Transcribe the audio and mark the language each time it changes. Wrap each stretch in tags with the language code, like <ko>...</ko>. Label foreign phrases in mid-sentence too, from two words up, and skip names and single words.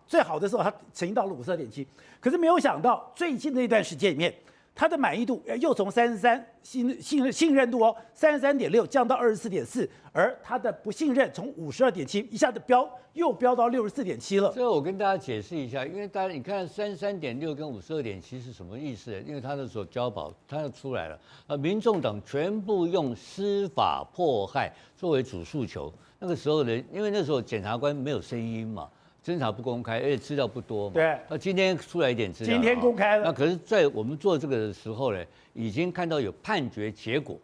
<zh>最好的時候他曾經到了52.7，可是沒有想到最近的一段時間裡面，他的滿意度又從33信任度33.6降到24.4，而他的不信任從52.7一下子又飆到64.7了。這個我跟大家解釋一下，因為大家你看33.6跟52.7是什麼意思？因為他那時候交保，他就出來了。民眾黨全部用司法迫害作為主訴求。那個時候呢，因為那時候檢察官沒有聲音嘛。偵查不公開，而且資料不多嘛。對。那今天出來一點資料。今天公開了。那可是，在我們做這個的時候呢，已經看到有判決結果。</zh>